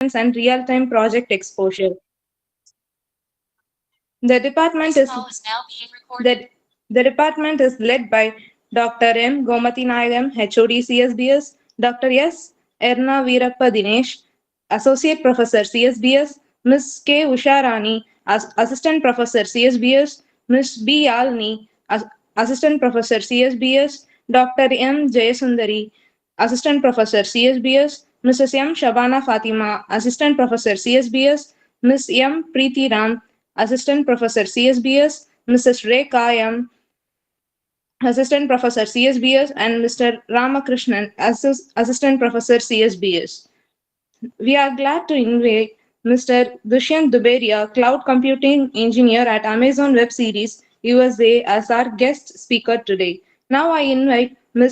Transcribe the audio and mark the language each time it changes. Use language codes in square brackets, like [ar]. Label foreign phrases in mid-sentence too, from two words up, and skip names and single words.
[en] and real-time project exposure. The department is the, the department is led by Dr. M. Gomati Nayagam, HOD CSBS, Dr. S. Erna Veerappa Dinesh, Associate Professor CSBS, Ms. K. Usharani, Assistant Professor CSBS, Ms. B. Alni, Assistant Professor CSBS, Dr. M. Jayasundari, Assistant Professor CSBS, Mrs. M. Shabana Fatima, Assistant Professor CSBS, Ms. M. Preeti Ram, Assistant Professor CSBS, Mrs. Rekha M. Assistant Professor CSBS, and Mr. Ramakrishnan, Assistant Professor CSBS. We are glad to invite Mr. Dushyant Duberia, Cloud Computing Engineer at Amazon Web Series USA, as our guest speaker today. Now I invite Ms.